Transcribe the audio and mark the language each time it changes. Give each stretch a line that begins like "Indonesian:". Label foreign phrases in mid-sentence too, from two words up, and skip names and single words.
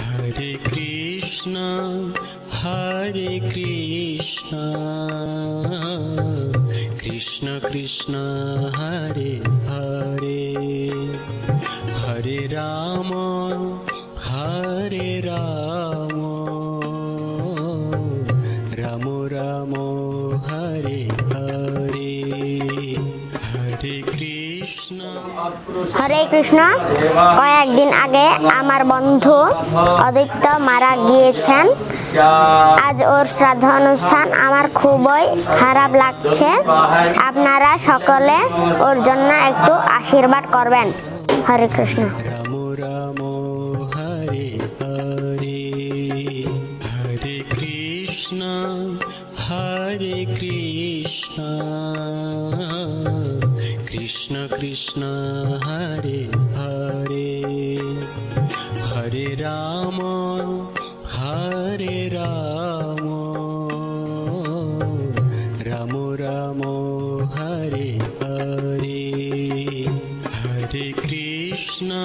Sanskrit: हरे कृष्ण कृष्ण कृष्ण हरे हरे हरे राम राम राम हरे हरे हरे कृष्ण
Bangla: হরে কৃষ্ণ। কয়েকদিন আগে আমার বন্ধু অদ্বৈত মারা গিয়েছেন। আজ ওর শ্রাদ্ধ অনুষ্ঠান, আমার খুবই খারাপ লাগছে। আপনারা সকলে ওর জন্য একটু আশীর্বাদ করবেন। হরে কৃষ্ণ।
Sanskrit: রাম রাম হরে হরে হরে কৃষ্ণ কৃষ্ণ কৃষ্ণ হরে হরে হরে রাম রাম রাম হরে হরে হরে কৃষ্ণ